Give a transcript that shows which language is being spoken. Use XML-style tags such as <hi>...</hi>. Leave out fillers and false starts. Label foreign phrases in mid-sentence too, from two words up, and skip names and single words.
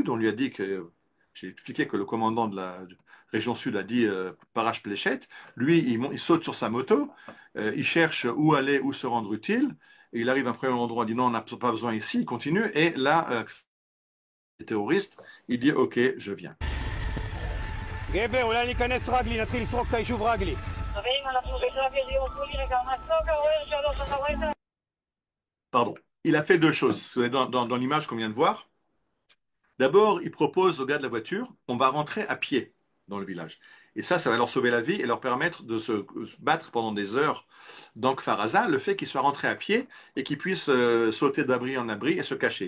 <fr>On lui a dit que, j'ai expliqué que le commandant de la région sud a dit Parache Pléchette. Lui, il saute sur sa moto, il cherche où aller, où se rendre utile. Et il arrive à un premier endroit, il dit non, on n'a pas besoin ici, il continue. Et là, les terroristes, il dit ok, je viens.</fr> <he>גבר, אולי ניכנס רגלי, נתחיל לסרוק את היישוב רגלי. חברים, אנחנו בשלב ידיעות, תנו לי רגע, מסוק עורר 3, אתה רואה את זה?</he> <fr>Pardon. Il a fait deux choses. Dans l'image qu'on vient de voir, d'abord, il propose aux gars de la voiture, on va rentrer à pied dans le village. Et ça va leur sauver la vie et leur permettre de se battre pendant des heures. Donc, Faraza, le fait qu'ils soient rentrés à pied et qu'ils puissent sauter d'abri en abri et se cacher.</fr>